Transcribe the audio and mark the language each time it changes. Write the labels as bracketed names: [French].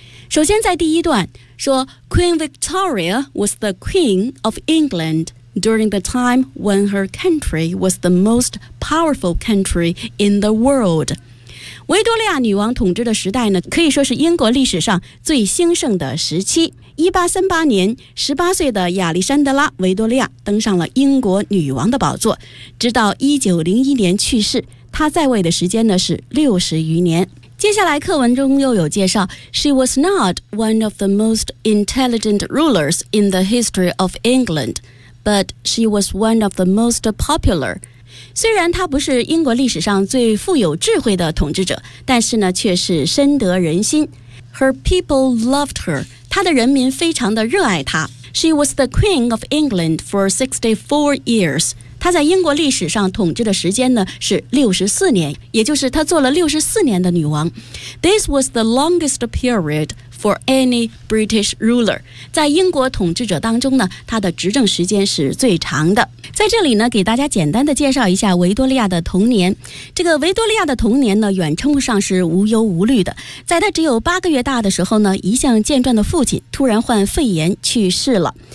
[Chinese] 首先在第一段说 [English] Queen Victoria was the Queen of EnglandDuring the time when her country was the most powerful country in the world. [Chinese] 维多利亚女王统治的时代呢，可以说是英国历史上最兴盛的时期。 1838年18岁的亚历山德拉·维多利亚登上了英国女王的宝座，直到1901年去世，她在位的时间呢是60余年。接下来课文中又有介绍， [English] She was not one of the most intelligent rulers in the history of England, but she was one of the most popular. [Chinese] 虽然她不是英国历史上最富有智慧的统治者，但是呢却是深得人心。 [English] Her people loved her, [Chinese] 她的人民非常的热爱她。 [English] She was the Queen of England for 64 years. [Chinese] 他在英国历史上统治的时间呢是64年，也就是他做了64年的女王。 [English] This was the longest period for any British ruler. [Chinese] 在英国统治者当中呢，他的执政时间是最长的。在这里呢，给大家简单的介绍一下维多利亚的童年。这个维多利亚的童年呢，远称不上是无忧无虑的。在他只有八个月大的时候呢，一向健壮的父亲突然患肺炎去世了。